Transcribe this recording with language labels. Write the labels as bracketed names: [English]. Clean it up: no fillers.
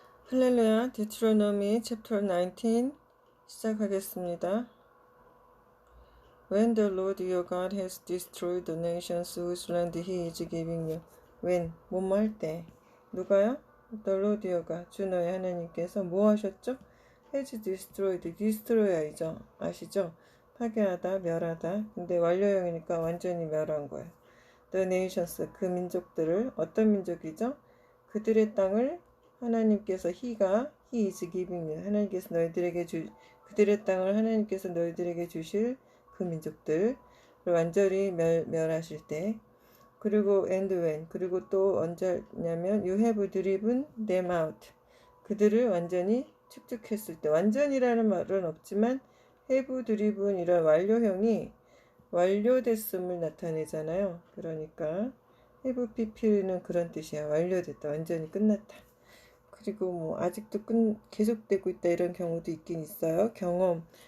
[Korean] 할렐루야, Deuteronomy chapter 19 시작하겠습니다. [English] When the Lord your God has destroyed the nations whose land he is giving you. [Korean] When, 뭐뭐 할 때. 누가요? [English] The Lord your God, [Korean] 주 너의 하나님께서 뭐 하셨죠? [English] has destroyed, destroy이죠. [Korean] 아시죠? 파괴하다, 멸하다. 근데 완료형이니까 완전히 멸한 거예요. [English] The nations, [Korean] 그 민족들을, 어떤 민족이죠? 그들의 땅을 하나님께서 [English] he is giving you. [Korean] 하나님께서 너희들에게 그들의 땅을 하나님께서 너희들에게 주실 그 민족들을 완전히 멸하실 때. 그리고 [English] and when, [Korean] 그리고 또 언제 하냐면 [English] you have driven them out. [Korean] 그들을 완전히 축축했을 때. 완전이라는 말은 없지만 have driven 이런 완료형이 완료됐음을 나타내잖아요. 그러니까 have pp는 그런 뜻이야. 완료됐다. 완전히 끝났다. 그리고 뭐 아직도 계속되고 있다 이런 경우도 있긴 있어요. 경험.